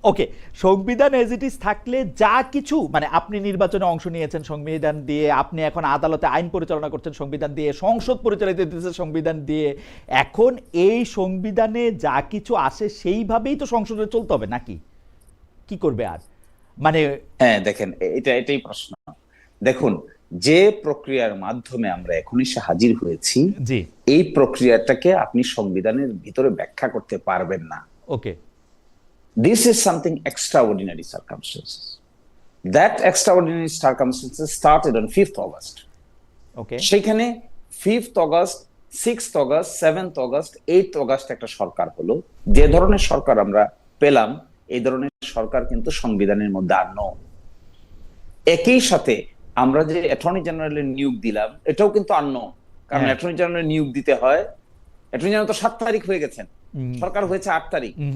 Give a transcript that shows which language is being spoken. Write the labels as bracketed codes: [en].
[bn] ওকে, সংবিধান [en] as it is [bn] থাকলে যা কিছু মানে আপনি নির্বাচনে অংশ নিয়েছেন সংবিধান দিয়ে, আপনি এখন আদালতে আইন পরিচালনা করছেন সংবিধান দিয়ে, সংসদ পরিচালিত হচ্ছে সংবিধান দিয়ে, এখন এই সংবিধানে যা কিছু আসে সেইভাবেই তো সংসদে চলতে হবে নাকি? কি করবে আর? মানে হ্যাঁ দেখেন, এটাই প্রশ্ন। দেখুন, যে প্রক্রিয়ার মাধ্যমে আমরা এখন এসে হাজির হয়েছি, এই প্রক্রিয়াটাকে আপনি সংবিধানের ভিতরে ব্যাখ্যা করতে পারবেন না। ওকে, [en] this is something extraordinary circumstances. That extraordinary circumstances started on 5th August. Okay. [bn] সেখানে 5th August, 6th August, 7th August, 8th August একটা সরকার হলো। যে ধরনের সরকার আমরা পেলাম, এই ধরনের সরকার কিন্তু সংবিধানের মধ্যে আর নয়। একই সাথে আমরা যে অ্যাটর্নি জেনারেলের নিয়োগ দিলাম, এটাও কিন্তু আর নয়, কারণ অ্যাটর্নি জেনারেলের নিয়োগ দিতে হয়, অ্যাটর্নি জেনারেল তো 7 তারিখ হয়ে গেছেন, সরকার হয়েছে 8 তারিখ।